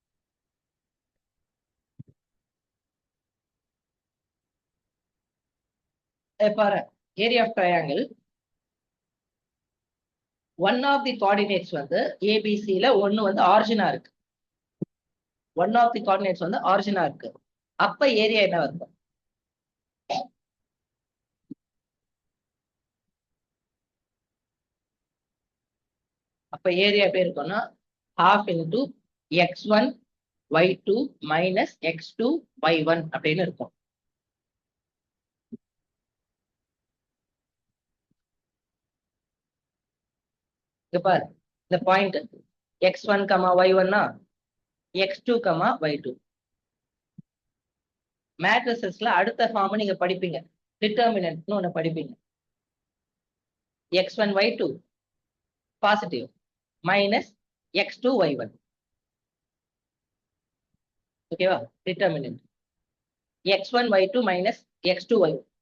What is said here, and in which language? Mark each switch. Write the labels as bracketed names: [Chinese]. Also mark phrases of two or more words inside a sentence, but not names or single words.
[Tamil] பாரு, [English] area of triangle, one of the coordinates [Tamil] வந்து ஏபிசில ஒன்னு வந்து ஆரிஜினா இருக்கு. [English] one of the coordinates [Tamil] வந்து ஆரிஜினா இருக்கு. அப்ப ஏரியா என்ன இருக்கும்? அப்ப ஏரியா எப்படி இருக்கும்னா [English] half into x1 y2 minus x2 y1 [Tamil] அப்படின்னு இருக்கும். பாரு, இந்த பாயிண்ட் x1, y1 x2, y2. மேட்ரிசஸ்ல அடுத்த ஃபார்ம் நீங்க படிப்பீங்க, டிட்டர்மினன்ட்னு ஒண்ணு படிப்பீங்க. x1 y2 [English] positive minus [Tamil] x2 y1. ஓகேவா? டிட்டர்மினன்ட் x1 y2 மைனஸ் x2 y1.